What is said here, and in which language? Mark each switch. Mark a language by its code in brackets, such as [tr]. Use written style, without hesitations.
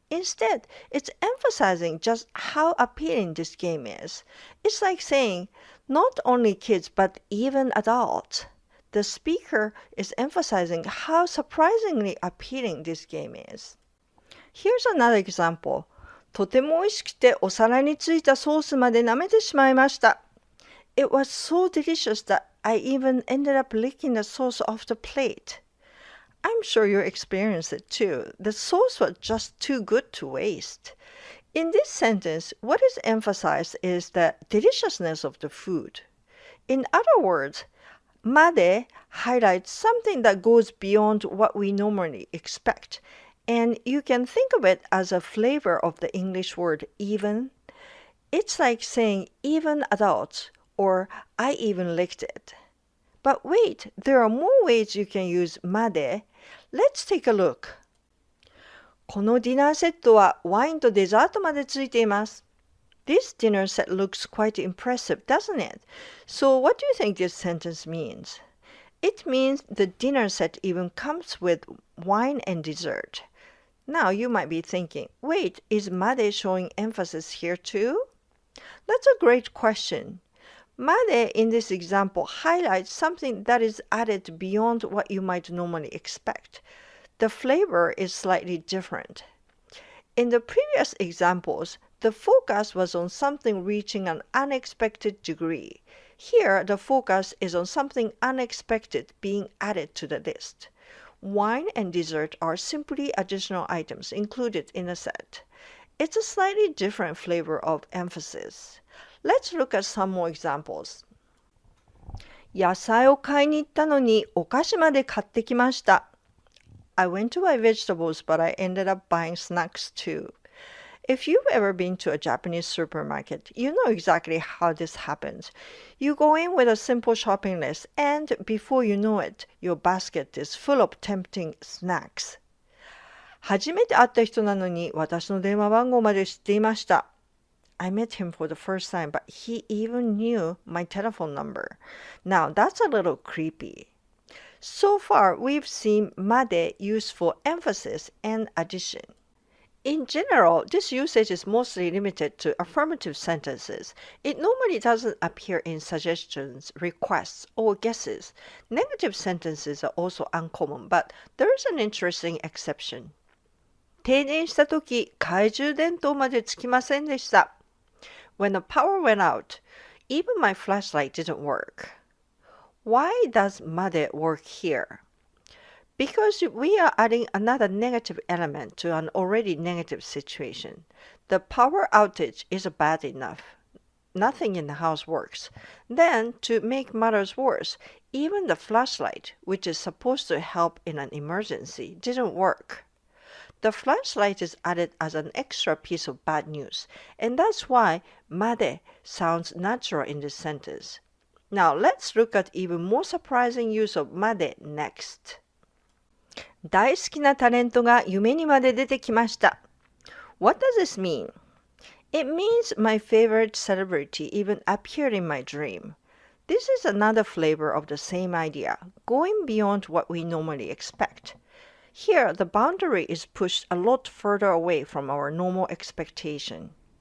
[en] Instead, it's emphasizing just how appealing this game is. It's like saying, not only kids but even adults. The speaker is emphasizing how surprisingly appealing this game is. Here's another example. [ja] とても美味しくてお皿についたソースまで舐めてしまいました。 [en] It was so delicious that I even ended up licking the sauce off the plate. I'm sure you experienced it too. The sauce was just too good to waste. In this sentence, what is emphasized is the deliciousness of the food. In other words, made highlights something that goes beyond what we normally expect. And you can think of it as a flavor of the English word even. It's like saying even adults or I even licked it. But wait, there are more ways you can use made. Let's take a look. [ja] このディナーセットはワインとデザートまでついています。 [en] This dinner set looks quite impressive, doesn't it? So what do you think this sentence means? It means the dinner set even comes with wine and dessert. Now you might be thinking, wait, is made showing emphasis here too? That's a great question. Made in this example highlights something that is added beyond what you might normally expect. The flavor is slightly different. In the previous examples, the focus was on something reaching an unexpected degree. Here, the focus is on something unexpected being added to the list. Wine and dessert are simply additional items included in a set. It's a slightly different flavor of emphasis. Let's look at some more examples. [ja] 野菜を買いに行ったのにお菓子まで買ってきました。 [en] I went to buy vegetables, but I ended up buying snacks too. If you've ever been to a Japanese supermarket, you know exactly how this happens. You go in with a simple shopping list, and before you know it, your basket is full of tempting snacks. [ja] 初めて会った人なのに私の電話番号まで知っていました。 [en] I met him for the first time, but he even knew my telephone number. Now, that's a little creepy. So far, we've seen made used for emphasis and addition. In general, this usage is mostly limited to affirmative sentences. It normally doesn't appear in suggestions, requests, or guesses. Negative sentences are also uncommon, but there is an interesting exception. [ja] 停電したとき、懐中電灯までつきませんでした。 [en] When the power went out, even my flashlight didn't work. Why does made work here? Because we are adding another negative element to an already negative situation. The power outage is bad enough. Nothing in the house works. Then, to make matters worse, even the flashlight, which is supposed to help in an emergency, didn't work. The flashlight is added as an extra piece of bad news, and that's why made sounds natural in this sentence. Now, let's look at even more surprising use of made next. [ja] 大好きなタレントが夢にまで出てきました。 [en] What does this mean? It means my favorite celebrity even appeared in my dream. This is another flavor of the same idea, going beyond what we normally expect. Here, the boundary is pushed a lot further away from our normal expectation.